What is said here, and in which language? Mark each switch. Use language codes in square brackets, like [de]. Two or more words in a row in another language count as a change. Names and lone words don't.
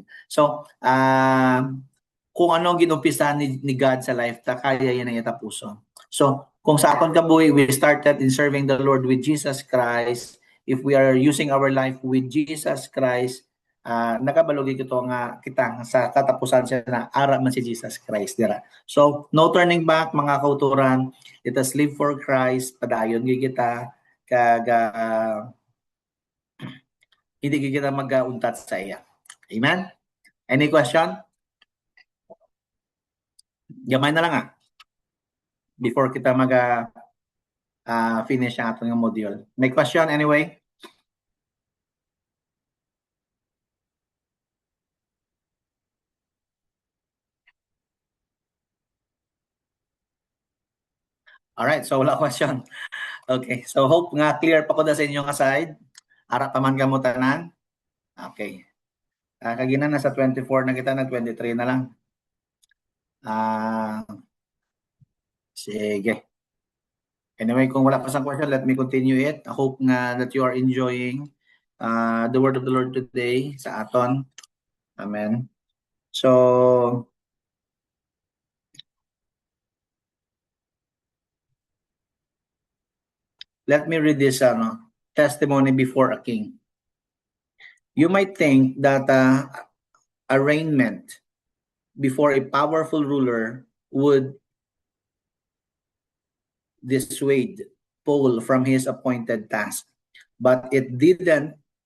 [hil] So, kung ano ang ginumpisa ni God sa life, kaya yan ang itapuson. So, kung sa aton kabuhi, [en] we started in serving the Lord with Jesus Christ. If we are using our life with Jesus Christ, [hil] nakabalugi ko nga kita sa katapusan siya na ara man si Jesus Christ dira. [en] So, no turning back [hil] mga kauturan. [en] Let us live for Christ. [hil] Padayon kita kag hindi kita mag-untat sa iya. [en] Amen? Any question? [hil] Gamay na lang before kita finish ang atong module. May question anyway? [en] Alright, so wala question. [hil] Okay, so hope nga clear pa ko da sa inyong side. Ara pa man gamutanan. Okay. Kagina nasa 24 na kita, na 23 na lang. Sige. [en] Anyway, [hil] kung wala pa sang question, [en] let me continue it. I hope nga that you are enjoying the word of the Lord today sa aton. Amen. So, let me read this testimony before a king. You might think that arraignment before a powerful ruler would dissuade Paul from his appointed task, but it didn't.